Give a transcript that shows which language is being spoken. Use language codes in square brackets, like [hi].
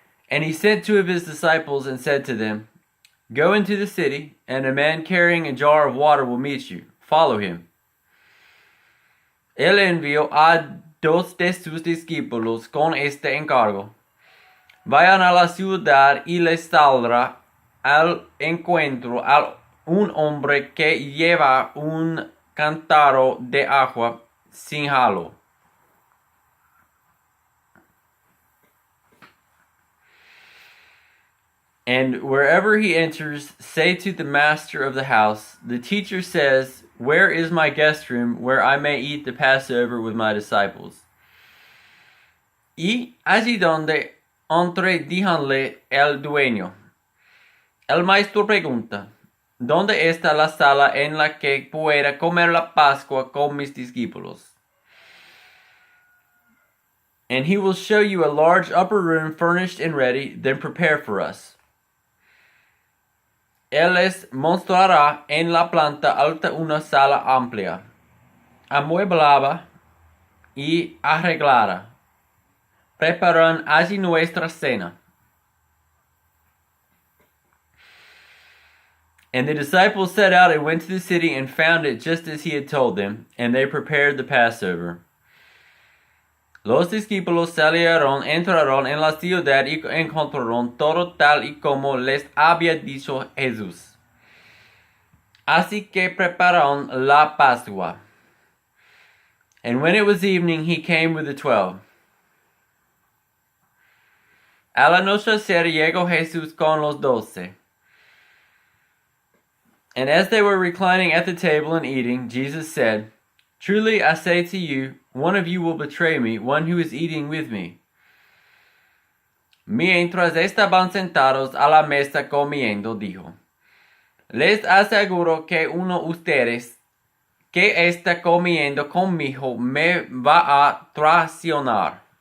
[en] And he sent two of his disciples and said to them, "Go into the city, and a man carrying a jar of water will meet you. Follow him." [es] Él envió a dos de sus discípulos con este encargo: vayan a la ciudad y les saldrá al encuentro a un hombre que lleva un cántaro de agua sin halo. [en] And wherever he enters, say to the master of the house, "The teacher says, where is my guest room where I may eat the Passover with my disciples?" [es] Y allí donde entre, díjanle el dueño. El maestro pregunta, ¿dónde está la sala en la que pueda comer la Pascua con mis discípulos? [en] And he will show you a large upper room furnished and ready, then prepare for us. [es] Él les mostrará en la planta alta una sala amplia, amueblada y arreglada. Preparan allí nuestra cena. [en] And the disciples set out and went to the city and found it just as he had told them, and they prepared the Passover. [es] Los discípulos salieron, entraron en la ciudad y encontraron todo tal y como les había dicho Jesús. Así que prepararon la Pascua. [en] And when it was evening, he came with the 12. [es] Al anochecer llegó Jesús con los 12. [en] And as they were reclining at the table and eating, Jesus said, "Truly I say to you, one of you will betray me, one who is eating with me." [es] Mientras estaban sentados a la mesa comiendo, dijo, "Les aseguro que uno de ustedes que está comiendo conmigo me va a traicionar.